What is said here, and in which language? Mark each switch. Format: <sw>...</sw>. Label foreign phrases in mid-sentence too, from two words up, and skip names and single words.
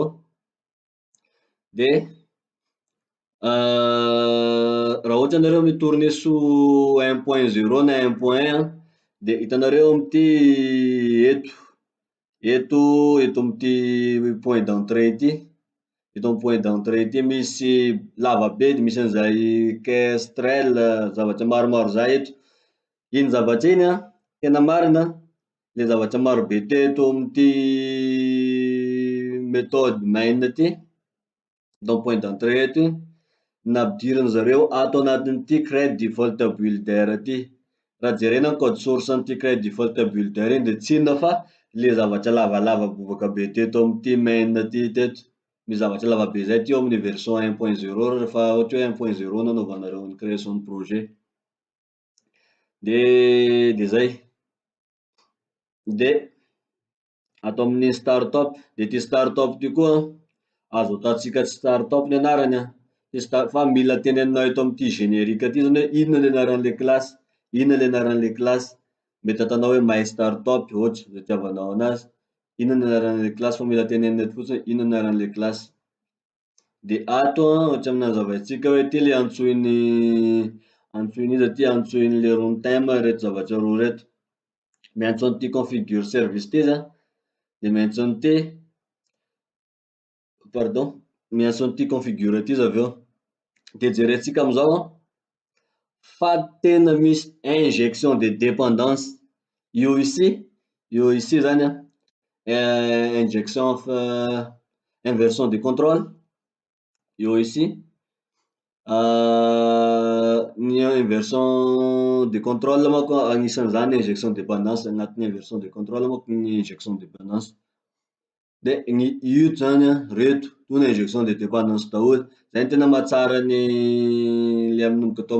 <mg>De raha ohatra anareo mitourner sous 1.0 na 1.1 de hitanareo amity eto amity</mg> <fr>point d'entrée</fr> <mg>ity, eto amy</mg> <fr>point d'entrée</fr> <mg>ity misy lavabe de misy anizay kestrel zavatra maromaro zay eto. Iny zavatra iny tena marina, le zavatra marobe teto amity</mg> <en>méthode main</en> <mg>ty,</mg> <fr>dans point d'entrée</fr> <mg>eto, nampidiriny zareo ato anatin'ity</mg> <en>create default builder</en> <mg>ty. Raha jerena</mg> <fr>code source</fr> <mg>an'ity</mg> <en>create default builder</en> <mg>iny de tsy inona fa le zavatra lavalava boboka be teto amity main ty teto, misy zavatra lavabe zay ty eo amin'ny version 1.0 rehefa ohatra hoe 1.0 nanaovanareo ny</mg> <fr>création de projet.</fr> <mg>De zay, de ato amin'ny startup, de ty startup ty koa azo ataotsika startup ny anarany fa mila teneninao eto amity générique ty zany hoe inona le anaran'le classe, inona le anaran'le classe, mety ataonao hoe my startup ohatra zay itiavanao anazy, inona ny anaran'le classe fa mila tenenina eto fotsiny hoe inona ny anaran'le classe. De ato ohatra aminazavaitsika hoe ty le antsoiny iza ty, antsoin'le runtime reto zavatra roa reto, miantso an'ity</mg> <en>configure service</en> <mg>ty zany, de miantso an'ity, pardon, miantso an'ity configure ty izy aveo. De jerentsika amizao fa tena misy</mg> <fr>injection de dépendance</fr> <mg>io ici zany</mg> <fr>injection of inversion de contrôle,</fr> <mg>io ici ny</mg> <fr>inversion de contrôle</fr> <mg>manko agnisan'izany</mg> <fr>injection de dépendance,</fr> <mg>anatin'ny</mg> <fr>inversion de contrôle</fr> <mg>manko ny</mg> <fr>injection de dépendance.</fr> <mg>De ny io zany reto toy ny</mg> <fr>injection de dépendance</fr> <mg>daholo, zay ny tena mahatsara ny le manomboky atao</mg>